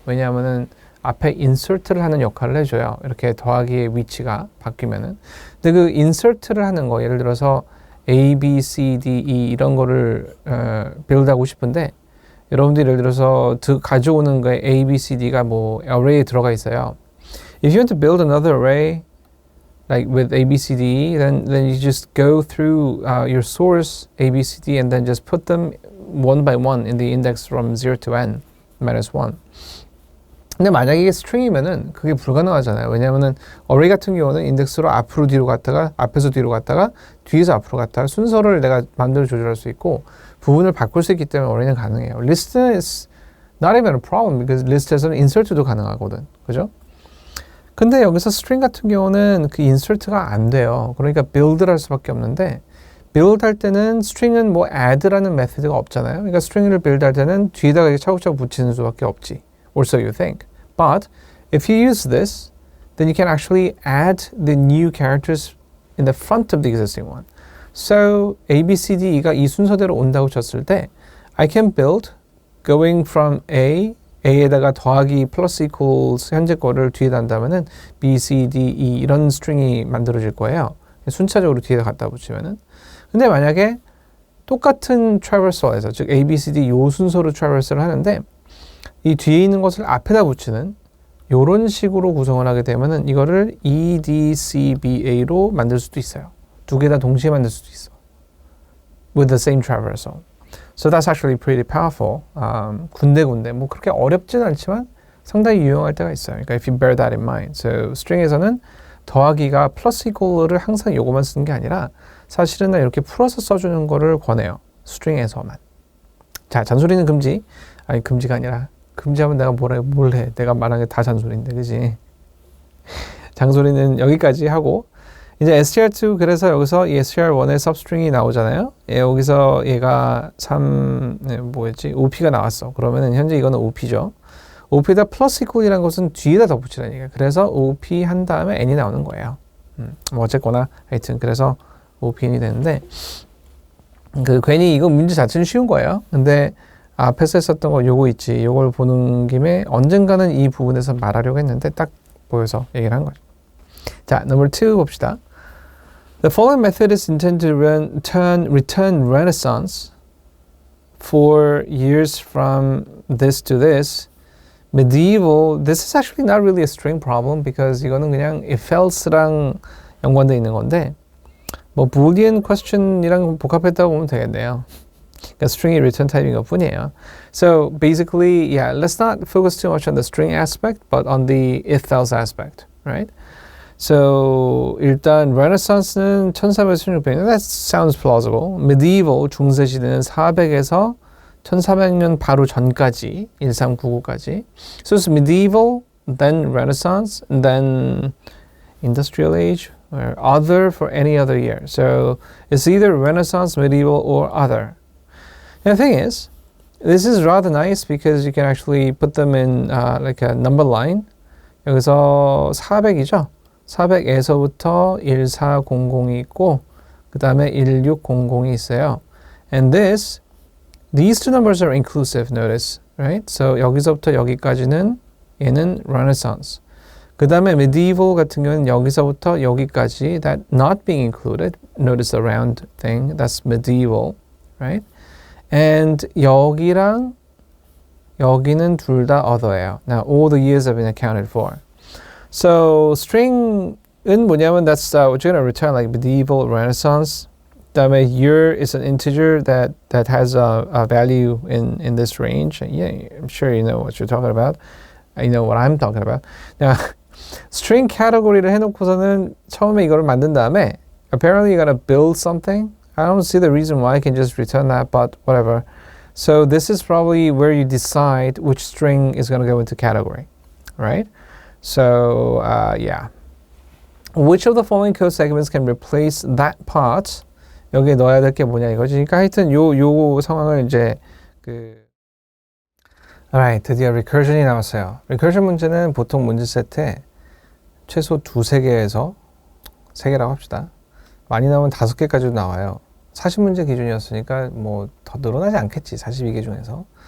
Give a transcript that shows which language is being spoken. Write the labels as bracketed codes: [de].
[ko] 왜냐하면은 앞에 insert를 하는 역할을 해줘요. 이렇게 더하기의 위치가 바뀌면은. 근데 그 insert를 하는 거, 예를 들어서 A, B, C, D, E 이런 거를 build하고 싶은데 여러분들이 예를 들어서 가져오는 거에 A, B, C, D가 뭐 array에 들어가 있어요. [en] If you want to build another array like with A, B, C, D, E, then you just go through your source A, B, C, D and then just put them one by one in the index from 0 to n minus 1. [ko] 근데 만약에 이게 string이면은 그게 불가능하잖아요. 왜냐하면은 array 같은 경우는 인덱스로 앞으로 뒤로 갔다가 앞에서 뒤로 갔다가 뒤에서 앞으로 갔다가 순서를 내가 마음대로 조절할 수 있고 부분을 바꿀 수 있기 때문에 array는 가능해요. [en] list is not even a problem because [ko] list에서는 insert도 가능하거든. 그죠? 근데 여기서 string 같은 경우는 그 insert가 안 돼요. 그러니까 build를 할 수밖에 없는데 build 할 때는 string은 뭐 add라는 메소드가 없잖아요. 그러니까 string을 build 할 때는 뒤에다가 이렇게 차곡차곡 붙이는 수밖에 없지. [en] Or so you think. But if you use this, then you can actually add the new characters in the front of the existing one. [ko] So A, B, C, D, E가 이 순서대로 온다고 쳤을 때 [en] I can build going from [ko] A에다가 더하기 플러스 equals 현재 거를 뒤에다 한다면은 B, C, D, E 이런 스트링이 만들어질 거예요. 순차적으로 뒤에다 갖다 붙이면은. 근데 만약에 똑같은 traversal에서 즉 A, B, C, D 요 순서로 traversal을 하는데 이 뒤에 있는 것을 앞에다 붙이는 요런 식으로 구성을 하게 되면은 이거를 E, D, C, B, A로 만들 수도 있어요. 두 개 다 동시에 만들 수도 있어. [en] With the same traversal. So that's actually pretty powerful. [ko] 군데군데 뭐 그렇게 어렵진 않지만 상당히 유용할 때가 있어요. 그러니까 [en] if you bear that in mind. [ko] So string에서는 더하기가 플러스 이퀄을 항상 요거만 쓰는 게 아니라 사실은 나 이렇게 풀어서 써주는 거를 권해요. string에서만. 자, 잔소리는 금지. 아니 금지가 아니라 금지하면 내가 뭘 해. 내가 말한 게 다 잔소리인데 그지? 잔소리는 여기까지 하고 이제 str2 그래서 여기서 이 str1의 substring이 나오잖아요. 여기서 얘가 뭐였지? op가 나왔어. 그러면은 현재 이거는 op죠. op에다 플러스 equal이라는 것은 뒤에다 덧붙이라니까. 그래서 op 한 다음에 n이 나오는 거예요. 뭐 어쨌거나 하여튼 그래서 opn이 되는데 괜히 이거 문제 자체는 쉬운 거예요. 근데 앞에서 했었던 거 요거 있지. 요걸 보는 김에 언젠가는 이 부분에서 말하려고 했는데 딱 보여서 얘기를 한 거죠. 자, number 2 봅시다. [en] The following method is intended to return Renaissance for years from this to this. [ko] Medieval, [en] this is actually not really a string problem because [ko] 이거는 그냥 if else랑 연관되어 있는 건데 뭐 Boolean question이랑 복합했다고 보면 되겠네요. 그러니까 string이 return 타입인 것 뿐이에요. [en] So basically, yeah, let's not focus too much on the string aspect, but on the if-else aspect, right? [ko] So 일단 Renaissance는 1400에서 1600년, [en] that sounds plausible. [ko] Medieval, 중세시대는 400에서 1400년 바로 전까지, 1399까지. [en] So it's medieval, then Renaissance, and then Industrial Age, or other for any other year. So it's either Renaissance, medieval, or other. And the thing is, this is rather nice because you can actually put them in like a number line. [ko] 여기서 400이죠. 400에서부터 1400이 있고 그 다음에 1600이 있어요. [en] And these two numbers are inclusive, notice, right? [ko] So 여기서부터 여기까지는 얘는 Renaissance. 그 다음에 medieval 같은 경우는 여기서부터 여기까지 [en] that not being included, notice the round thing, that's medieval, right? [ko] And 여기랑 여기는 둘 다 other예요. [en] Now all the years have been accounted for. So [ko] string은 뭐냐면 [en] that's what you're going to return like medieval, Renaissance. 그다음에 year is an integer that has a value in this range. Yeah, I'm sure you know what you're talking about. I know what I'm talking about. Now string [ko] category를 해놓고서는 처음에 이거를 만든 다음에 [en] apparently you're going to build something. I don't see the reason why I can just return that, but whatever. So this is probably where you decide which string is going to go into category, right? So yeah, which of the following code segments can replace that part? [ko] 여기에 넣어야 될 게 뭐냐 이거지. 그러니까 하여튼 요 상황을 이제 alright, 드디어 recursion이 나왔어요. recursion 문제는 보통 문제 세트에 최소 2-3개에서 3개라고 합시다. 많이 나오면 5개까지도 나와요. 40문제 기준이었으니까 뭐 더 늘어나지 않겠지. 42개 중에서.